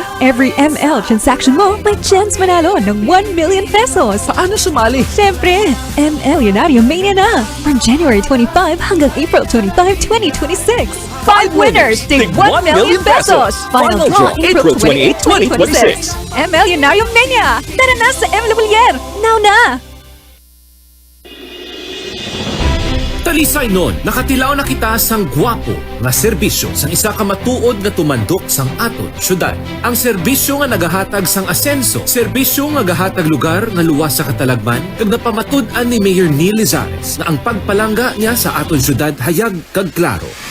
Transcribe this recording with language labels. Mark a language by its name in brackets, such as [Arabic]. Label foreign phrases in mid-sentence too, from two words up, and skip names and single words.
[English] Every ML transaction [Filipino] mo, may chance manalo ng 1 million pesos. Paano sumali? Siyempre, ML Unarium Mania na! [English] From January 25 [Filipino] hanggang April 25, 2026. 5 winners, tig 1 million pesos! Final draw, April 28, 2026. ML Unarium Mania! Tara na sa M. Lavalier! Now na! [Hiligaynon] Talisay nun, nakatilaw na kita sang gwapo nga serbisyo sang isa ka matuod nga tumandok sang aton syudad. Ang serbisyo nga nagahatag sang asenso, serbisyo nga gahatag lugar nga luwas sa katalagman, kag napamatud-an ni Mayor Neil Lizares na ang pagpalangga niya sa aton syudad hayag kag klaro.